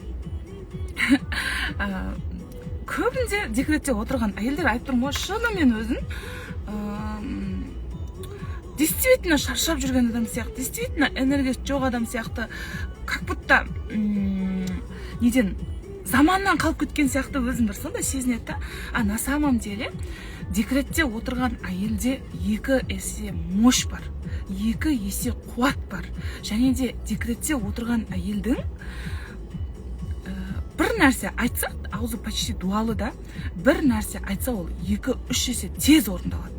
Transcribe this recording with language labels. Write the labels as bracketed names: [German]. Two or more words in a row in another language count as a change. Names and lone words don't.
[Kazakh] Көбінде декретте отырған әйелдер айтып тұрмын ғой, шынымен өзін действительно шаршап жүрген адам сияқты, действительно энергиясы жоқ адам сияқты, [Russian] как будто [Kazakh] неден заманнан қалып кеткен сияқты өзін бір сондай сезінеді да. А на самом деле декретте отырған әйелде 2 есе мощь бар, 2 есе қуат бар. Және де декретте отырған әйелдің бір нәрсе айтса, аузы почти дуалы да, бір нәрсе айтса ол 2-3 есе тез орындалады.